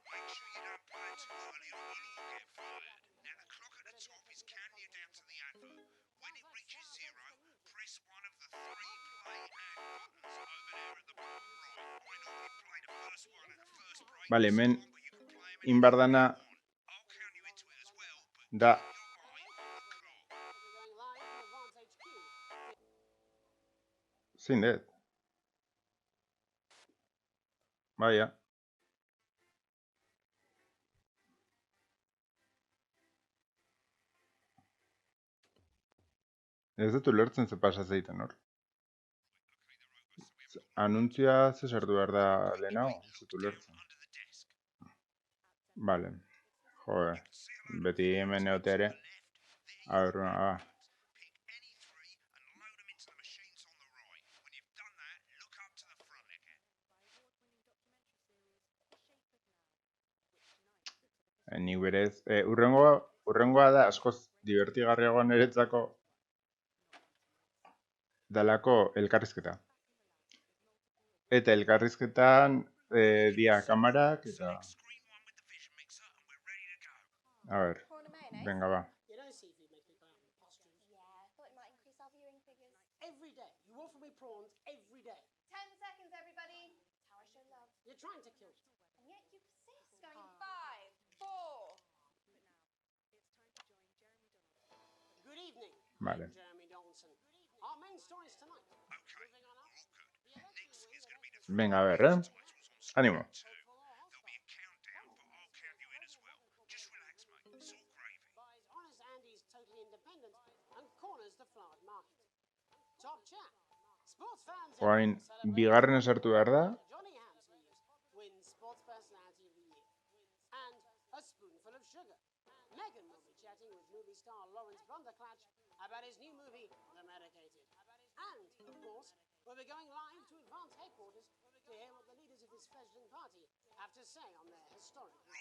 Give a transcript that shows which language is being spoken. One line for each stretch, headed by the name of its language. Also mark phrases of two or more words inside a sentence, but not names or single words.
English: Make sure you don't play it too early or we'll all get fired. Now the clock at the top is counting you down to the advert. When it reaches 0, press one of the 3 play ad buttons over there at the bottom right. I normally play the first one and the first break
Spanish: Vale,
English: and so
Basque: hemen
English: on, but you can play them
Basque: egin behar
English: any
Basque: dana
English: order you want. I'll count you into it as well, but
Basque: da
English: keep your eye on the clock. We're going live from Advance HQ.
Basque: zein dut. Baia. Ez dut ulertzen ze pasa zeiten hor. Anuntzia ze sartu behar da lehenago, ez dut ulertzen.
English: Under the desk.
Spanish: Vale. Joder,
English: See a load
Basque: beti hemen egotea ere. A ber,
English: Pick any 3 and load them into the machines on the right. When you've done that, look up to the front again.
Basque: Ni berez, urrengoa da askoz divertigarriagoa niretzako dalako elkarrizketa. Eta elkarrizketan dia kamarak eta...
English: Screen one with the vision mixer and we're ready to go.
Basque: A ber,
English: Prawn and mayonnaise?
Spanish: venga ba.
English: You know, seafood makes me buy up pustules. Yeah, I thought it might increase our viewing figures. Every day. You offer me prawns every day. 10 seconds, everybody. That's how I show love. You're trying to kill me. And yet you persist. Going 5, 4. Good evening,
Spanish: Vale.
English: Jeremy Donaldson. Our main stories tonight. Okay, Moving on up. all good. Next thing is going to be the
Spanish: Venga, a ver,
English: titles on
Spanish: Ánimo.
English: screen 2. There'll be a countdown, but I'll count you in as well. Just relax, mate. It's all gravy. Buys Honest Andy's Totally Independent and corners the flowered market. Top chat. Sports fans
Basque: Orain,
English: everywhere celebrate
Basque: bigarrena sartu behar da.
English: Johnny Hamsleeves wins Sports Personality of the Year. And a spoonful of sugar. Megan will be chatting with movie star Lawrence Blunderclatch about his new movie, The Medicated. And, of course, we'll be going live to Advance headquarters to hear what the leaders of this fledgling party have to say on their historic visit.